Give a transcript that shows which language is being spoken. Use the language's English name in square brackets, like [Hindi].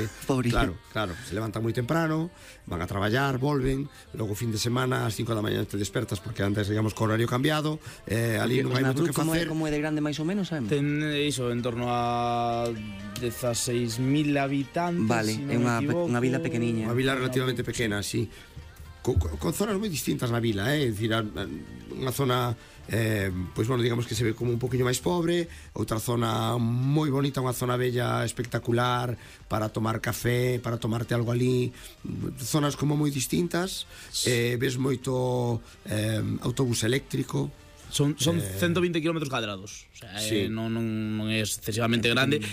[Spanish] Porque, claro, se levanta muy temprano, van a trabajar, vuelven, luego fin de semana a 5 de la mañana te despertas porque antes, digamos, con horario cambiado, ali no hay mucho que hacer. ¿Cómo es de grande más o menos, sabemos? [Galician] Ten eso, en torno a 16.000 habitantes, [Spanish] vale, si no una vila pequeñita. Una vila relativamente pequeña, sí. [Galician] Con zonas moi distintas na vila, é dicir, unha zona, pois, bueno, digamos que se ve como un poquinho máis pobre, outra zona moi bonita, unha zona bella, espectacular, para tomar café, para tomarte algo ali, zonas como moi distintas, ves moito autobús eléctrico. [Spanish] Son 120 kilómetros cuadrados, o sea, sí. [Galician] non é excesivamente grande.